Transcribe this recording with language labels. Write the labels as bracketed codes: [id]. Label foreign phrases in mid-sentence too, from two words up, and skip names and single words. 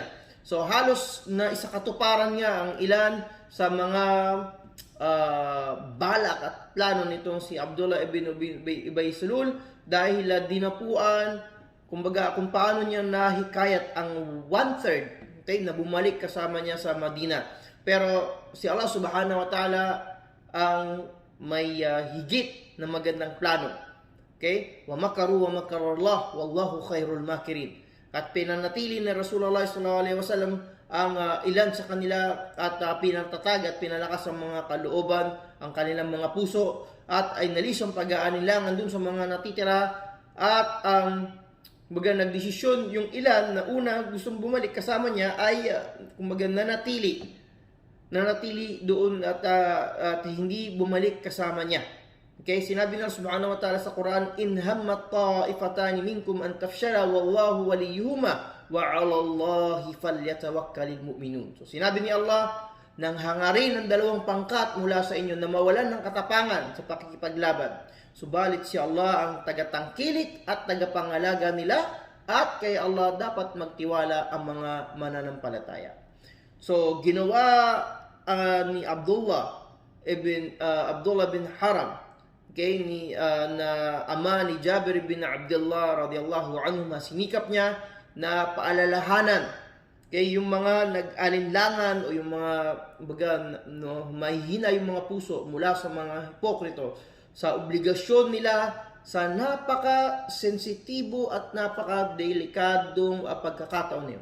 [tl] So halos na isakatuparan niya ang ilan sa mga balak at plano nitong si Abdullah ibn Ubay Salul dahil dinapuan kumbaga kung paano niya nahikayat ang 1/3, okay, na bumalik kasama niya sa Madina. Pero si Allah [ar] سبحانه وتعالى [tl] ang may higit na magandang plano. Okay? [ar] ومكروا ومكر الله والله خير الماكرين. [tl] At pinanatili ni Rasulullah [ar] صلى الله عليه وسلم [tl] ang ilan sa kanila at pinartatag at pinalakas ang mga kalooban, ang kanilang mga puso, at ay nalis ang pag-aalinlangan dun sa mga natitira at kumbaga nagdesisyon yung ilan na una gustong bumalik kasama niya ay kumbaga nanatili doon at hindi bumalik kasama niya. [ar] Okay, [tl] sinabi na [ar] سبحانه وتعالى sa Quran, إن همت طائفتان منكم أن تفشلا والله وليهما وعلى الله فليتوكل المؤمنون. [tl] So sinabi ni Allah, nang hangarin ang dalawang pangkat mula sa inyo na mawalan ng katapangan sa pakikipaglaban, subalit si Allah ang tagatangkilik at tagapangalaga nila, at kay Allah dapat magtiwala ang mga mananampalataya. So ginawa ni Abdullah bin Haram, okay, na ama ni Jabir bin Abdullah [ar] رضي الله عنه, [tl] sinikap niya na paalalahanan yung mga nag-alinlangan o yung mga mahihina yung mga puso mula sa mga hipokrito sa obligasyon nila sa napaka-sensitibo at napaka-delikadong pagkakataon niyo.